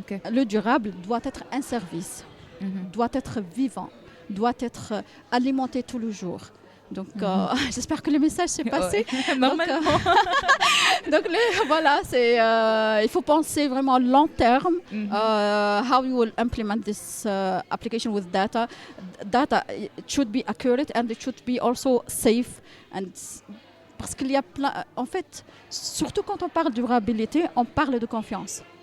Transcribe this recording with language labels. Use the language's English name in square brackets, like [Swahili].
[French] Le durable doit être un service, doit être vivant, doit être alimenté tous les jours. Donc, j'espère que le message s'est passé. Normalement. Donc, voilà, il faut penser vraiment long terme. [English] How you will implement this application with data. Data, it should be accurate and it should be also safe. And [French] parce qu'il y a plein, en fait, surtout quand on parle de durabilité, on parle de confiance.